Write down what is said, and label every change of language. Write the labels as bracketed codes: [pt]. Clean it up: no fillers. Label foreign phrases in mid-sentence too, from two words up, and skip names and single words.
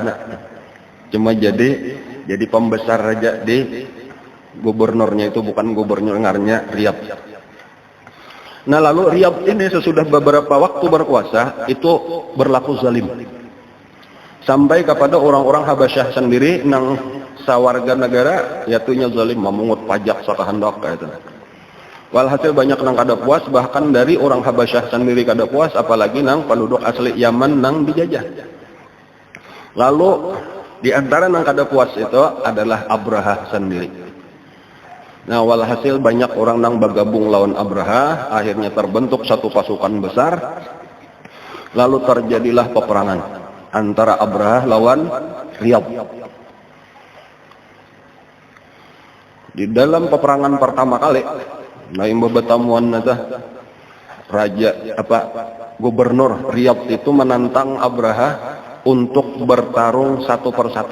[id] Cuma jadi pembesar raja di gubernurnya itu bukan gubernurnya Riyab. Nah, lalu Riyab ini sesudah beberapa waktu berkuasa itu berlaku zalim. [bjn] Sampai kepada orang-orang Habasyah sendiri nang sawarga negara yatunya zalim, memungut pajak sakahandak kayak itu. Walhasil banyak nang kada puas, bahkan dari orang Habasyah sendiri kada puas, apalagi nang penduduk asli Yaman nang dijajah. Lalu di antara nang kada puas itu adalah Abraha sendiri. Nah, walhasil banyak orang nang bergabung lawan Abraha, [id] akhirnya terbentuk satu pasukan besar. Lalu terjadilah peperangan antara Abraha lawan Riyab. Di dalam peperangan pertama kali, nah yang bebetamuan gubernur Riyab itu menantang Abraha untuk bertarung satu persatu.